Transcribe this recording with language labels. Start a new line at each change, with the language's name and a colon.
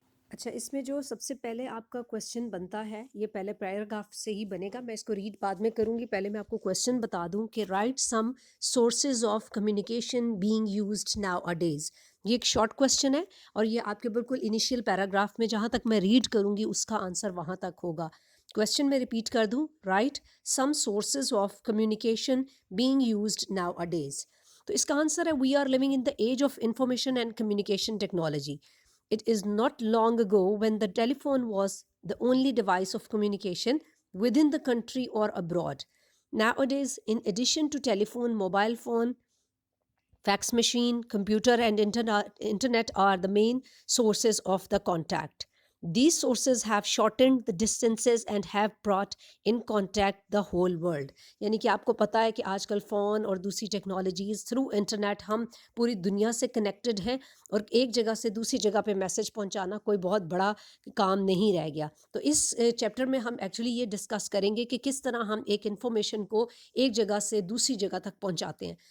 Urdu: اچھا اس میں جو سب سے پہلے آپ کا کویشچن بنتا ہے یہ پہلے پیراگراف سے ہی بنے گا، میں اس کو ریڈ بعد میں کروں گی، پہلے میں آپ کو کویشچن بتا دوں کہ
English: Write some sources of communication being used nowadays.
Urdu: یہ ایک شارٹ کویشچن ہے اور یہ آپ کے بالکل انیشیل پیراگراف میں جہاں تک میں ریڈ کروں گی اس کا آنسر وہاں تک ہوگا. کویشچن میں ریپیٹ کر دوں،
English: Write some sources of communication being used nowadays.
Urdu: تو اس کا آنسر ہے
English: We are living in the age of information and communication technology. It is not long ago when the telephone was the only device of communication within the country or abroad. Nowadays, in addition to telephone, mobile phone, fax machine, computer and internet are the main sources of the contact. These sources have shortened the distances and have brought in contact the whole world.
Urdu: یعنی کہ آپ کو پتہ ہے کہ آج کل phone اور دوسری ٹیکنالوجیز تھرو انٹرنیٹ ہم پوری دنیا سے کنیکٹڈ ہیں اور ایک جگہ سے دوسری جگہ پہ میسج پہنچانا کوئی بہت بڑا کام نہیں رہ گیا. تو اس چیپٹر میں ہم ایکچولی یہ ڈسکس کریں گے کہ کس طرح ہم ایک انفارمیشن کو ایک جگہ سے دوسری جگہ تک پہنچاتے ہیں.